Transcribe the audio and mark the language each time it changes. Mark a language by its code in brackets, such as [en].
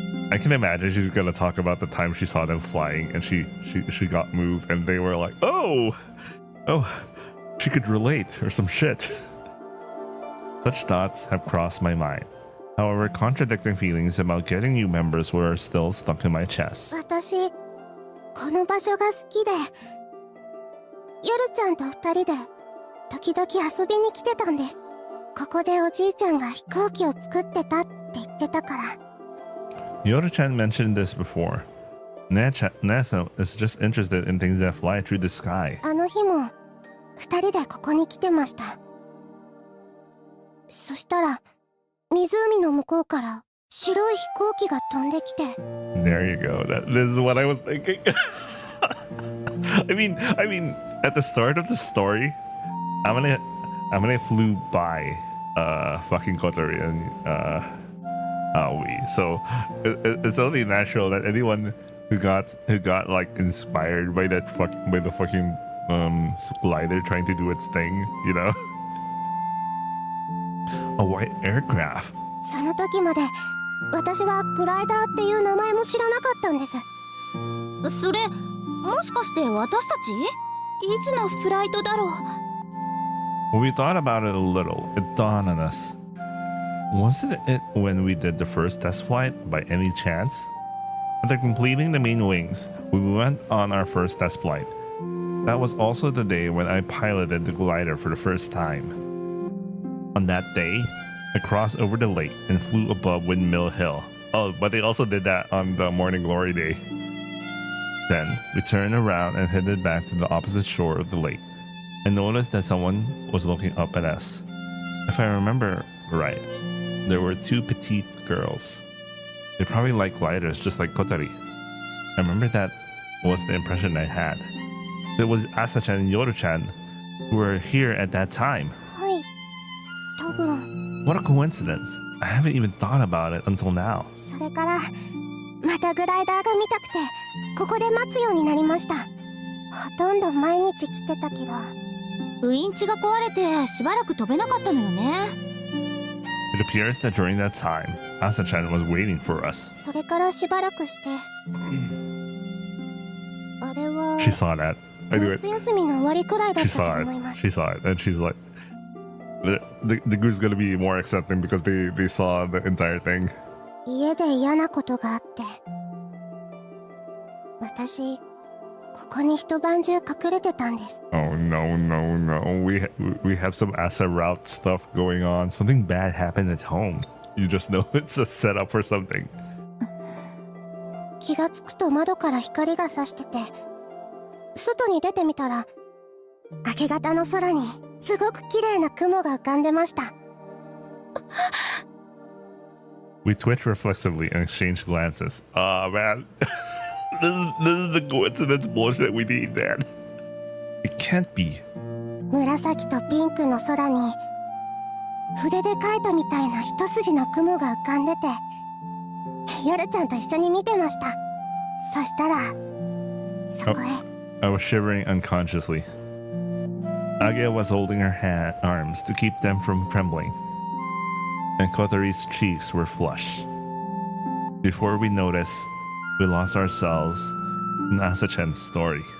[en] I can imagine she's gonna talk about the time she saw them flying and she got moved and they were like, oh, she could relate or some shit. Such thoughts have crossed my mind. However, contradicting feelings about getting new members were still stuck in my chest. [ja] 私この場所が好きで夜ちゃんと2人で時々遊びに来てたんです。ここでおじいちゃんが飛行機を作ってたって言ってたから。 [en] Yoru-chan mentioned this before. Nasa is just interested in things that fly through the sky. [ja] あの日も2人でここに来てました。そしたら湖の向こうから白い飛行機が飛んできて。 [en] There you go. This is what I was thinking. I mean, at the start of the story, Amane flew by fucking Kotori and Aoi. So it's only natural that anyone who got like inspired by the fucking glider trying to do its thing, you know? A white aircraft. [ja] その時まで私はグライダーっていう名前も知らなかったんです。それもしかして私たち？いつのフライトだろう。 [en] When we thought about it a little, it dawned on us. Wasn't it when we did the first test flight by any chance? After completing the main wings, we went on our first test flight. That was also the day when I piloted the glider for the first time. On that day, I crossed over the lake and flew above Windmill Hill. Oh, but they also did that on the Morning Glory Day. Then, we turned around and headed back to the opposite shore of the lake. I noticed that someone was looking up at us. If I remember right, there were two petite girls. They probably like gliders just like Kotori. I remember that was the impression I had. It was Asa-chan and Yoru-chan who were here at that time. [ja] はい、多分。 [en] What a coincidence. I haven't even thought about it until now. [ja] それからまたグライダーが見たくてここで待つようになりました。ほとんど毎日来てたけど。ウインチが壊れてしばらく飛べなかったのよね。 [en] It appears that during that time, Asa-chan was waiting for us. [ja] それからしばらくしてあれは [en] She saw that. I knew it. [ja] 夏休みの終わりくらいだっ [en] She [ja] たと [en] saw [ja] 思い [en] it. [ja] ます。 [en] She saw it. And she's like, the group's gonna be more accepting because they saw the entire thing. [ja] 家で嫌なことがあって私ここに一晩中隠れてたんです。 [en] Oh no. We have some Asa route stuff going on. Something bad happened at home. You just know it's a setup for something. [ja] 気がつくと窓から光が差してて外に出てみたら明け方の空にすごく綺麗な雲が浮かんでました。 [en] We twitched reflexively and exchanged glances. Ah, man. This is the coincidence bullshit we need, man. It can't be. [ja] 紫とピンクの空に筆で描いたみたいな一筋の雲が浮かんでて夜ちゃんと一緒に見てました。そしたらそこへ [en] I was shivering unconsciously. Agia was holding her arms to keep them from trembling, and Kotori's cheeks were flushed. Before we noticed, we lost ourselves in Asa-chan's story.